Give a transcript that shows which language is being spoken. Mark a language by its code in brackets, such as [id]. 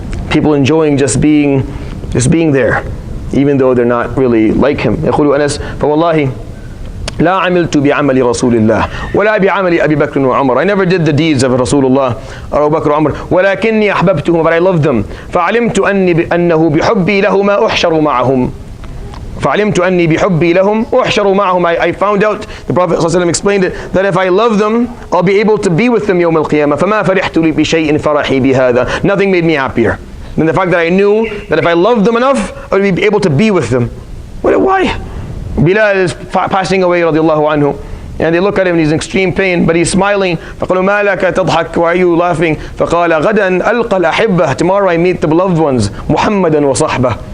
[en] People enjoying just being there, even though they're not really like him. [ar] يقول أنس فوالله لا عملت بعمل رسول الله ولا بعمل أبي بكر وعمر. [en] I never did the deeds of Rasulullah or Abu Bakr or Umar, [ar] ولكني أحببتهم, [en] but I loved them. [ar] فعلمت أنه بحبي لهما أحشر معهم. فعلمت أني بحبي لهم أحشر معهم. [en] I found out, the Prophet ﷺ explained it, that if I love them, I'll be able to be with them [ar] يوم القيامة. فما فرحت لي بشيء فرحي بهذا. [en] Nothing made me happier than the fact that I knew that if I loved them enough, I would be able to be with them. Why? Bilal is passing away radiallahu anhu, and they look at him and he's in extreme pain, but he's smiling. [ar] فقالوا ما لك تضحك, [en] why are you laughing? [ar] فقال غدا ألقى الأحبة, [en] tomorrow I meet the beloved ones, [ar] محمدا وصحبه.